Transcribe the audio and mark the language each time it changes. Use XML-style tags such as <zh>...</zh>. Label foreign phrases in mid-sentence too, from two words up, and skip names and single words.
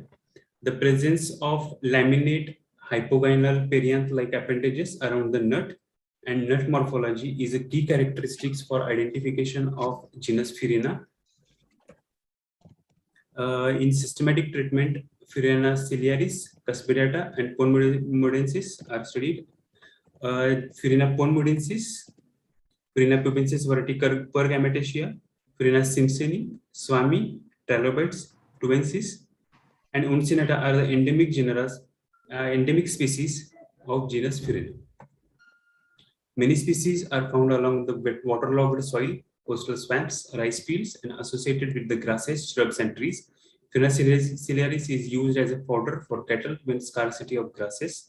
<en>The presence of laminate hypogynal perianth-like appendages around the nut and nut morphology is a key characteristics for identification of genus Furina. In systematic treatment, Furina ciliaris, cuspidata, and ponmodensis are studied. Furina ponmodensis, Furina pubescens variety Pergamentaceae, Furina simpsoni, Swami, trilobites, tuensis, and uncinata are the endemic species of genus Furina. Many species are found along the waterlogged soil, coastal swamps, rice fields, and associated with the grasses, shrubs, and trees. Furina ciliaris is used as a fodder for cattle when scarcity of grasses.</en>